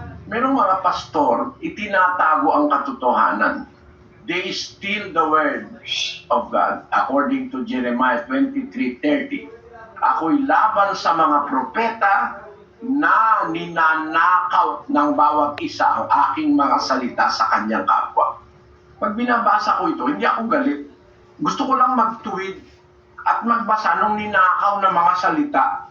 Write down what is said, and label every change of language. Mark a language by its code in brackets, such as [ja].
[tl] Merong mga pastor, itinatago ang katotohanan. [en] They steal the word of God. According to Jeremiah 23:30. [tl] Ako'y laban sa mga propeta na ninanakaw ng bawat isa ang aking mga salita sa kanyang kapwa. Pag binabasa ko ito, hindi ako galit. Gusto ko lang magtuwid at magbasa nung ninakaw na mga salita.